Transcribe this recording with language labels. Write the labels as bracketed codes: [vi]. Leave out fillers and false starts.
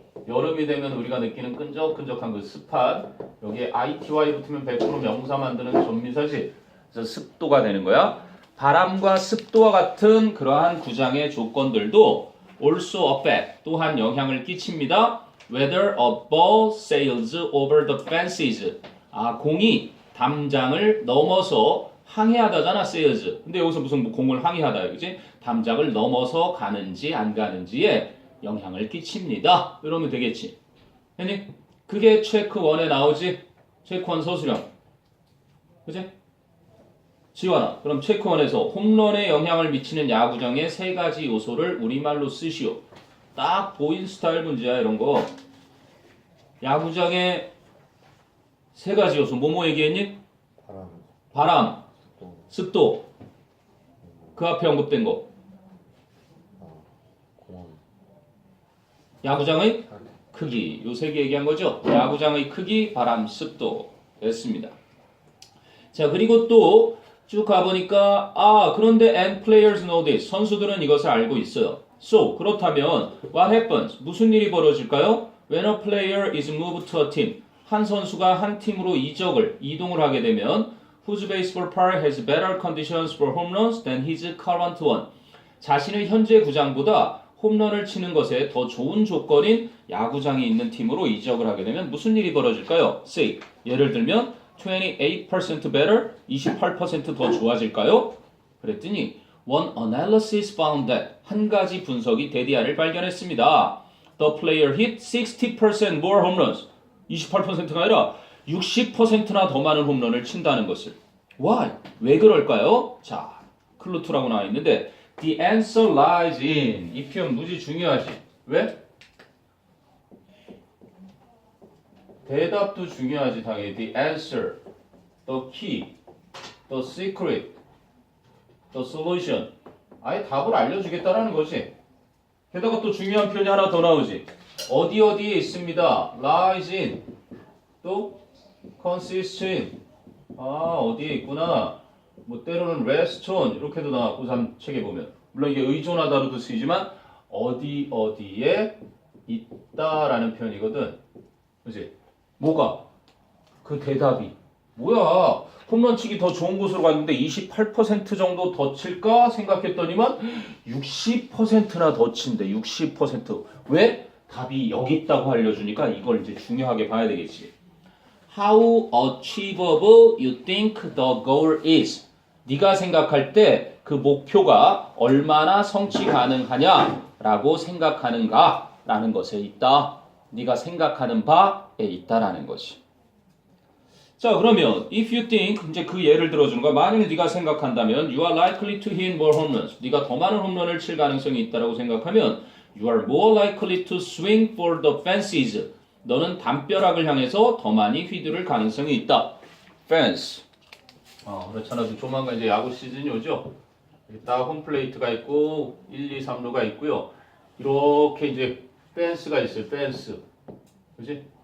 [ko] 여름이 되면 우리가 느끼는 끈적끈적한 그 습한, 여기에 ITY 붙으면 100% 명사 만드는 전미사지. 그래서 습도가 되는 거야. 바람과 습도와 같은 그러한 구장의 조건들도 [en] also affect, [ko] 또한 영향을 끼칩니다. [en] Whether a ball sails over the fences. [ko] 공이 담장을 넘어서 항해하다잖아, sails. 근데 여기서 무슨 공을 항해하다, 그지? 담장을 넘어서 가는지 안 가는지에 영향을 끼칩니다. 이러면 되겠지. 아니, 그게 체크 1에 나오지? 체크 1 서술형. 그지? 지원아, 그럼 체크 1에서 홈런에 영향을 미치는 야구장의 세 가지 요소를 우리말로 쓰시오. 딱 보인 스타일 문제야, 이런 거. 야구장의 세 가지 요소. 뭐뭐 얘기했니? 바람, 습도. 그 앞에 언급된 거. 야구장의 크기. 요 세 개 얘기한 거죠. 야구장의 크기, 바람, 습도. 됐습니다. 자, 그리고 또 쭉 가보니까 그런데 [en] and players know this. [ko] 선수들은 이것을 알고 있어요. [en] So [ko] 그렇다면 [en] what happens? [ko] 무슨 일이 벌어질까요? [en] When a player is moved to a team. [ko] 한 선수가 한 팀으로 이동을 하게 되면 [en] whose baseball park has better conditions for home runs than his current one. [ko] 자신의 현재 구장보다 홈런을 치는 것에 더 좋은 조건인 야구장이 있는 팀으로 이적을 하게 되면 무슨 일이 벌어질까요? Say, 예를 들면 28% better, 28%더 좋아질까요? 그랬더니 [en] one analysis found that [ko] 한 가지 분석이 데디아를 발견했습니다. [en] The player hit 60% more home runs. [ko] 28%가 아니라 60%나 더 많은 홈런을 친다는 것을. [en] Why? [ko] 왜 그럴까요? 자, 클루 2라고 나와 있는데 [en] The answer lies in. [ko] 이 표현 무지 중요하지. 왜? 대답도 중요하지 당연히. [en] The answer, the key, the secret, the solution. [ko] 아예 답을 알려주겠다라는 거지. 게다가 또 중요한 표현이 하나 더 나오지. 어디에 있습니다. [en] lies in. [ko] 또 [en] consists in. [ko] 어디에 있구나. 뭐 때로는 [en] rest on [ko] 이렇게도 나왔고 고3 책에 보면. 물론 이게 의존하다로도 쓰이지만 어디에 있다라는 표현이거든. 그치? 뭐가? 그 대답이. 뭐야? 홈런 치기 더 좋은 곳으로 갔는데 28% 정도 더 칠까 생각했더니만 60%나 더 친대. 60%. 왜? 답이 여기 있다고 알려주니까 이걸 이제 중요하게 봐야 되겠지. [en] How achievable you think the goal is? [ko] 네가 생각할 때 그 목표가 얼마나 성취 가능하냐라고 생각하는가라는 것에 있다. 네가 생각하는 바에 있다라는 것이. 자, 그러면 [en] if you think [ko] 이제 그 예를 들어주는 거야. 만일 네가 생각한다면 [en] you are likely to hit more home runs. [ko] 네가 더 많은 홈런을 칠 가능성이 있다라고 생각하면 [en] you are more likely to swing for the fences. [ko] 너는 담벼락을 향해서 더 많이 휘두를 가능성이 있다. fence. 그렇잖아. 조만간 이제 야구 시즌이 오죠. 여기 딱 홈플레이트가 있고 1, 2, 3루가 있고요. 이렇게 이제 펜스가 있어요. 펜스. 그지?